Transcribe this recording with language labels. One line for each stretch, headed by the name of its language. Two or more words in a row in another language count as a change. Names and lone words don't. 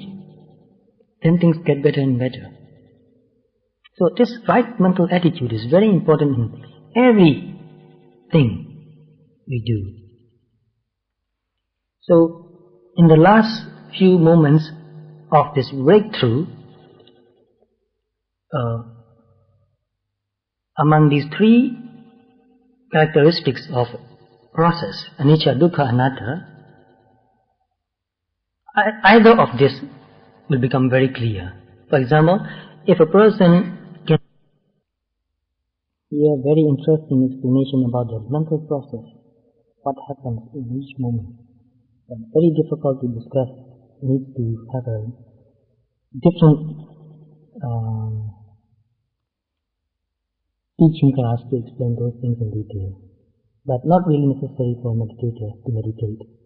English: Then things get better and better. So this right mental attitude is very important in everything we do. So in the last few moments of this breakthrough, among these three characteristics of process,
Pali: anicca, dukkha, anatta,
English: either of this will become very clear. For example, if a person can hear very interesting explanation about the mental process, what happens in each moment, but very difficult to discuss, needs to have a different teaching class to explain those things in detail, but not really necessary for meditators to meditate.